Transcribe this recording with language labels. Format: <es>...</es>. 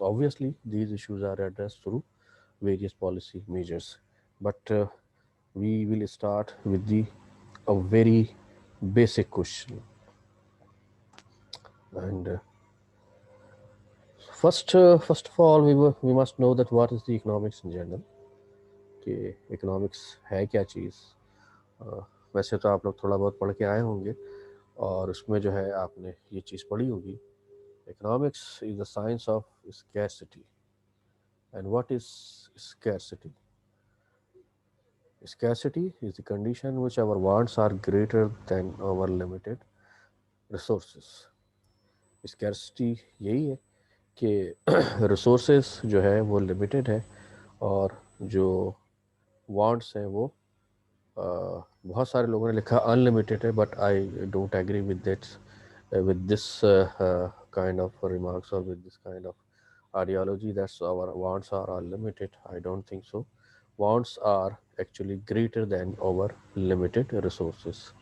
<en>Obviously, these issues are addressed through various policy measures, but we will start with the a very basic question. And first of all, we must know that what is the economics in general.</en> <hi>कि economics है क्या चीज़. वैसे तो आप लोग थोड़ा बहुत पढ़ के आए होंगे और उसमें जो है आपने ये चीज़ पढ़ी होगी.</hi> <en>Economics is the science of scarcity. And what is scarcity? Scarcity is the condition which our wants are greater than our limited resources.</en> <hi>Scarcity यही है कि रिसोर्सेज जो है वो लिमिटेड है और जो वांट्स हैं वो बहुत सारे लोगों ने लिखा अनलिमिटेड है,</hi> <en>But I don't agree with that, with this kind of remarks or with this kind of ideology that our wants are unlimited. I don't think so. Wants are actually greater than our limited resources.</en>